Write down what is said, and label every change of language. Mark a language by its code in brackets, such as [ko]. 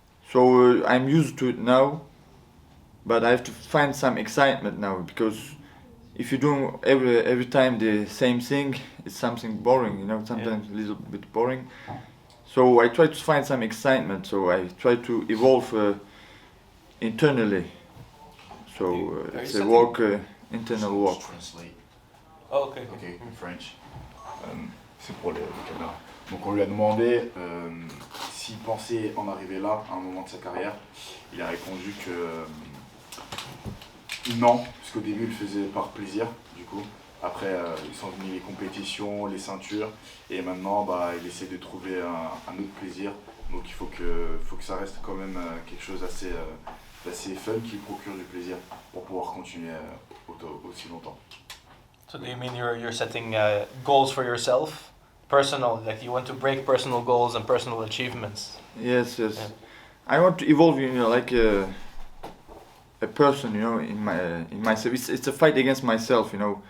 [en] So I'm used to it now, but I have to find some excitement now because if you do every time the same thing, it's something boring, you know, sometimes a little bit boring. So I try to find some excitement. So I try to evolve internally. So it's a walk, internal walk. Translate. Oh, okay. Okay, French. [fr] C'est pour les caméras. Donc on lui a demandé s'il pensait en arriver là à un moment de sa carrière. Il a répondu que non, parce qu'au début il le faisait par plaisir, du coup. Après ils sont venus les compétitions, les ceintures, et maintenant il essaie de trouver un autre plaisir. Donc il faut que ça reste quand même quelque chose d'assez fun qui lui procure du plaisir pour pouvoir continuer aussi longtemps. [en] So do you mean you're setting goals for yourself, personal, like you want to break personal goals and personal achievements? Yes. Yeah. I want to evolve, you know, like a person, you know, in myself. It's a fight against myself, you know.